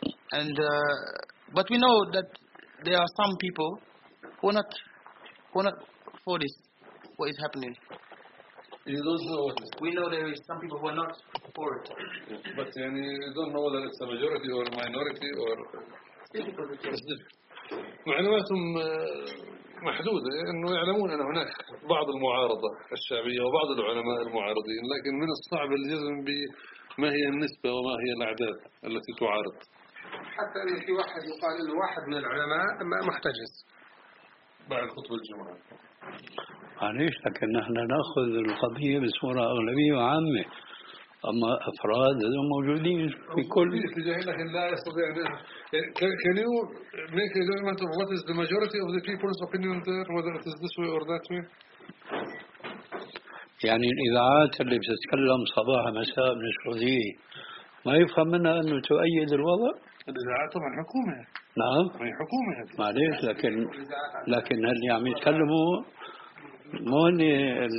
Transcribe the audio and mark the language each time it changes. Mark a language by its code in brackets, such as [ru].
[en] And but we know that there are some people who are not for this, what is happening. You don't know what is. We know there is some people who are not for it. But you don't know whether it's a majority or a minority or. [ar] معلوماتهم محدودة، إنه يعلمون أن هناك بعض المعارضة الشعبية وبعض العلماء المعارضين، لكن من الصعب الجزم ب. ما هي النسبة وما هي الأعداد التي تعارض؟ حتى أن في واحد يقال أنه واحد من العلماء ما محتجز بعد خطبة الجمعة. معليش، لكن نحن نأخذ القضية بصورة أغلبية وعامة، أما أفراد هم موجودين في كل. لكن لا يستطيع أن. [en] Can you make a judgment of what is the majority of the people's opinion there, whether it is this way or that way? [ar] يعني الإذاعات اللي بتتكلم صباح مساء من السعودية ما يفهم منها أنه تؤيد الوضع؟ الإذاعات طبعا حكومة. نعم حكومة. معليش، لكن اللي عم يتكلموا مو هني